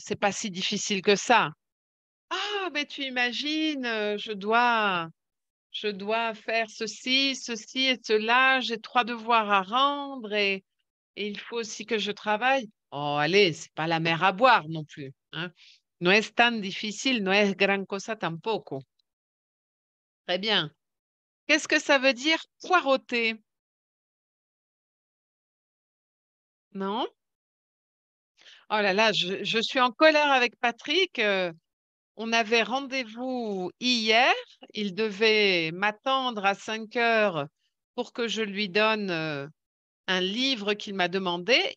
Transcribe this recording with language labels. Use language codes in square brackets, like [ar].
[fr] C'est pas si difficile que ça. Ah, mais tu imagines, je dois faire ceci, ceci et cela. J'ai 3 devoirs à rendre et il faut aussi que je travaille. Oh, allez, c'est pas la mer à boire non plus, hein. [es] No es tan difícil, no es gran cosa tampoco. [fr] Très bien. Qu'est-ce que ça veut dire poireauter? Non? Oh là là, je suis en colère avec Patrick. On avait rendez-vous hier. Il devait m'attendre à 5 heures pour que je lui donne un livre qu'il m'a demandé.